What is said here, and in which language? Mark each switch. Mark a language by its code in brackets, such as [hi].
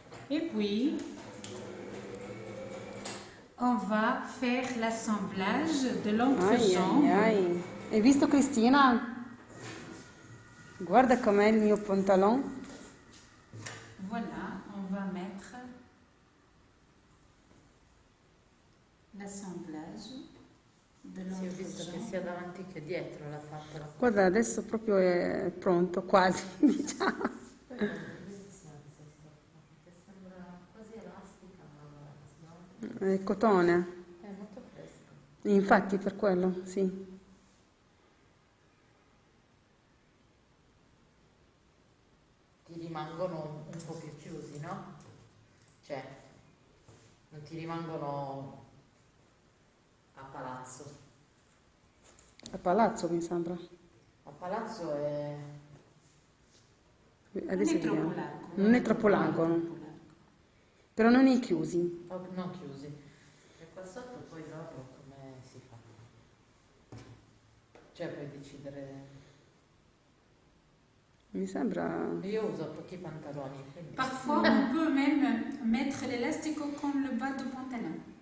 [fr] Et puis, on va faire l'assemblage de Ai, l'entrejambe. [it] ai, ai. Hai visto Cristina? Guarda com'è il mio pantalon. [fr] Voilà, on va mettre l'assemblage de [it] Sì, ho visto che [fr] l'entrejambe. [it] sia davanti che dietro l'ha fatto la Guarda, adesso proprio è pronto, quasi, diciamo. Poi è bellissima questa stoffa, perché sembra quasi elastica, ma È cotone. è molto fresca. Infatti per quello, sì. Ti rimangono un po' più chiusi, no? Cioè, non ti rimangono a palazzo. A palazzo mi sembra. A palazzo è... Adesso Non è troppo vediamo. largo. Non è troppo largo, no? Troppo largo. Però non è chiusi. non chiusi. E qua sotto poi dopo come si fa? Cioè puoi decidere... Mi sembra... Io uso pochi pantaloni, quindi... [fr] Parfois, on peut même mettre l'élastique comme le bas du pantalon.